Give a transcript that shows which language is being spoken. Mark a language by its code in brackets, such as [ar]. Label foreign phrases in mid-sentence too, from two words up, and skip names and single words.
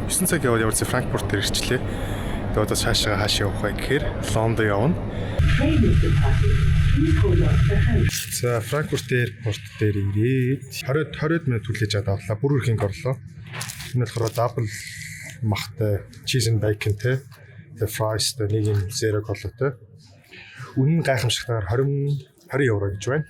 [mn] 9 цаг яваад явсан Франкфурт дээр ирчлээ. Тэгээд одоо хаашаа явах вэ гэхээр Лондон явна. За Франкфурт аэропорт дээр ирээд 20 минут хүлээж авлаа. Бүр өрхөнг орлоо. Энэ болохоор дабл махтай [en] cheese and bacon [mn] тэ fries нэг юм zero колотой. Үнэн гайхамшигтайгаар 20 евро гэж байна.